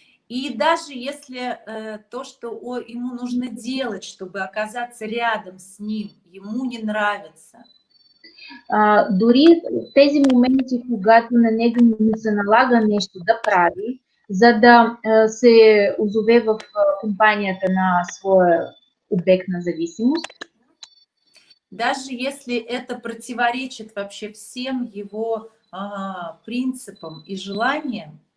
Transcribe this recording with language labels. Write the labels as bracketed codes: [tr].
[ru] И даже если то, что ему нужно делать, чтобы оказаться рядом с ним, ему не нравится. [bg] Дори в тези моменти, когато на него му се налага нещо да прави, за да се озове в компанията на своя обект на зависимост, [ru] даже если это противоречит вообще всем его принципам и желаниям,